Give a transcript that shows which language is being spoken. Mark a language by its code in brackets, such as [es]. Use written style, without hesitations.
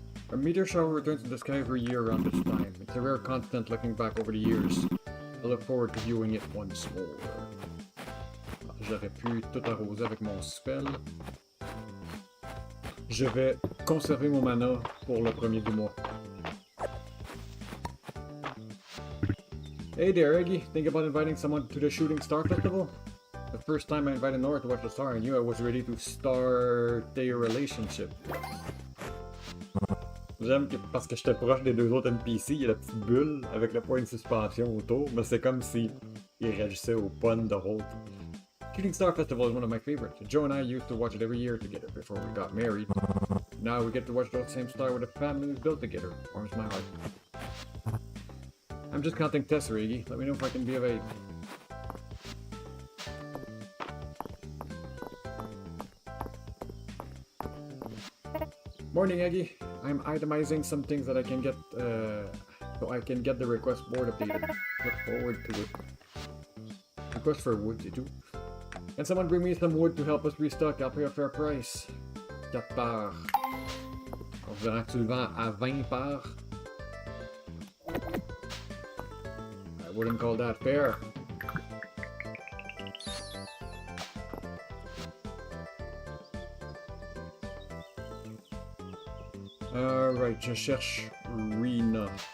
[en] A meteor shower returns to the sky every year around this time. It's a rare constant looking back over the years. I look forward to viewing it once more. [fr] J'aurais pu tout arroser avec mon spell. Je vais conserver mon mana pour le premier du mois. [en] Hey there, Eggy. Think about inviting someone to the Shooting Star Festival? The first time I invited Nora to watch the star, I knew I was ready to start a relationship. [fr] J'aime que parce que j'étais proche des deux autres NPC, il y a la petite bulle avec le point de suspension autour, mais c'est comme si il réagissait au pun de Holt. [en] Shooting Star Festival is one of my favorites. Joe and I used to watch it every year together before we got married. Now we get to watch the same star with a family we've built together. Warms my heart. I'm just counting Tessa, Iggy. Let me know if I can be of aid. Morning, Eggy. I'm itemizing some things that I can get, so I can get the request board updated. Look forward to it. Request for wood, you do? Can someone bring me some wood to help us restock? I'll pay a fair price. 4 parts. [fr] Considérant que tu le vends à 20 parts. [en] I wouldn't call that fair. [fr] Alright, je cherche Rena.